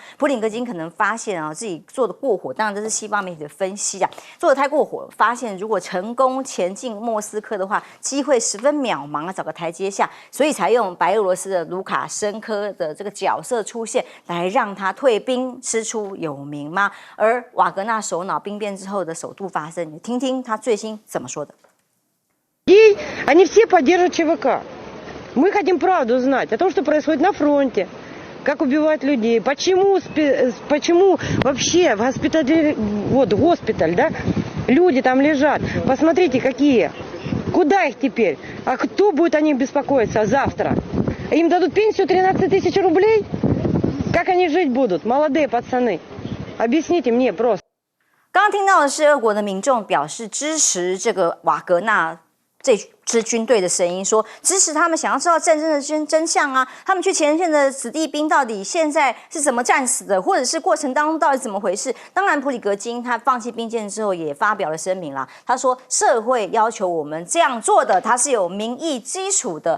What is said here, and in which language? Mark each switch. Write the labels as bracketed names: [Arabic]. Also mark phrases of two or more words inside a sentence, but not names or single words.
[Chinese] 普里格金可能发现自己做的过火，当然这是西方媒体的分析做的太过火了，发现如果成功前进莫斯科的话，机会十分渺茫，找个台阶下，所以才用白俄罗斯的卢卡申科的这个角色出现，来让他退兵，师出有名吗？而瓦格纳首脑兵变之后的首度发生，你听听他最新怎么说的。 [Russian] Они все поддерживают ЧВК. Мы хотим правду знать о том, что происходит на фронте, как убивают людей, почему вообще в госпитале, госпиталь, да, люди там лежат. Посмотрите, какие. Куда их теперь? А кто будет о них беспокоиться завтра? Им дадут пенсию 13 тысяч рублей? Как они жить будут, молодые пацаны? Объясните мне просто. [Chinese] 刚刚听到的是俄国的民众表示支持这个瓦格纳这支军队的声音，说支持他们，想要知道战争的真相他们去前线的子弟兵到底现在是怎么战死的，或者是过程当中到底怎么回事？当然，普里格金他放弃兵谏之后也发表了声明他说社会要求我们这样做的，他是有民意基础的。